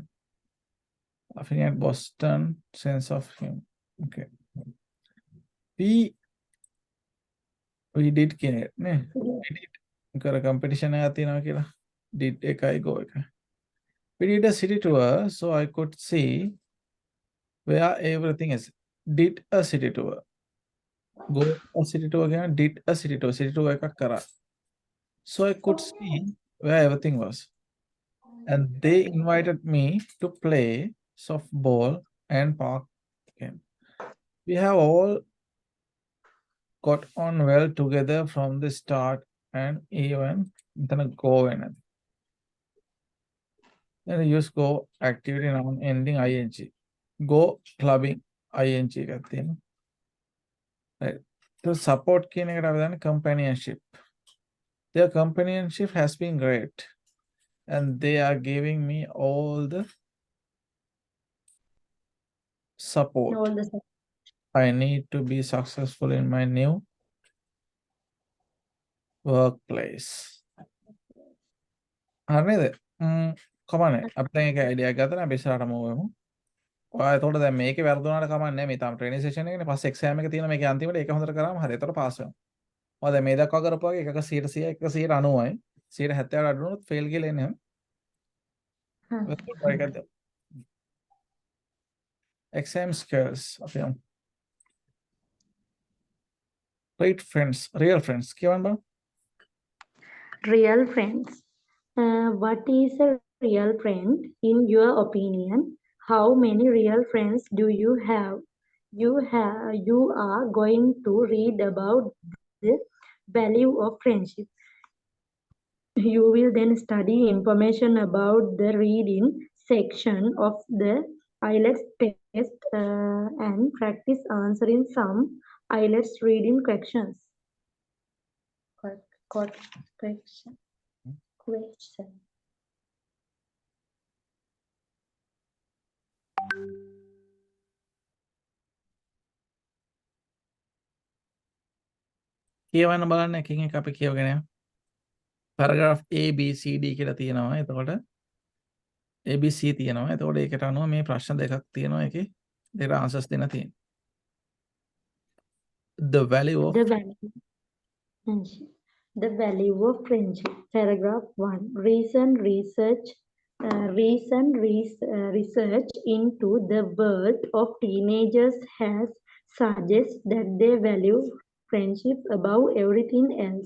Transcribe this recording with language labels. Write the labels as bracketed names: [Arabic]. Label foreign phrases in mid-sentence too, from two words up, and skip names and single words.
[English] Laughing at Boston, sense of humor. Okay. We did [Sinhala] කියන නේ. [English] We did. [Sinhala] කර competition එකක් තියෙනවා කියලා. Did එකයි go එකයි. [English] We did a city tour so I could see where everything is. Did a city tour. Go a city tour again. Did a city tour. City tour [Sinhala] එකක් කරා. [English] So I could see where everything was. And they invited me to play softball and park game. We have all got on well together from the start and even then go in it. Then use go activity noun ending ing. Go clubbing ing [Sinhala] එකක් තියෙනවා. [English] Right. So support [Sinhala] කියන එකට අපි දාන්නේ companionship. [English] Their companionship has been great and they are giving me all the support All the I need to be successful in my new workplace. [Sinhala] හරිද? කමන්නේ. අපි දැන් එක අයිඩියා එකක් ගත්තා නම් අපි ඉස්සරහට move වෙමු. ඔයා එතකොට දැන් මේකේ වැරදුනාට කමන්නේ නැහැ. මේ තාම [English] training session [Sinhala] එකනේ. පස්සේ එක්සෑම් එක තියෙනවා මේකේ අන්තිමට ඒක හොඳට කරාම හරි. එතකොට පාස් වෙනවා. ඔයා දැන් මේ දක්වා කරපු වගේ එකක 100 190යි. 170ට අඩු වුණොත් ෆේල් කියලා එන්නේ. try එකක් දෙමු. [English] Exam skills [Sinhala] අපි යමු. [English] Great friends, real friends. [Sinhala] කියවන්න බලන්න. [English] real friends. What is a real friend in your opinion? How many real friends do you have? You are going to read about the value of friendship. You will then study information about the reading section of the IELTS test and practice answering some IELTS reading questions. Question. [Sinhala] කියවන්න බලන්න එකින් එක අපි කියවගෙන යමු. paragraph A B C D කියලා තියෙනවා. එතකොට A B C තියෙනවා. එතකොට ඒකට අනුව මේ ප්‍රශ්න දෙකක් තියෙනවා එකේ. දෙකට answers දෙන්න තියෙනවා. [English] The value of The value of friendship. Paragraph 1. Recent research into the world of teenagers has suggested that they value friendship above everything else.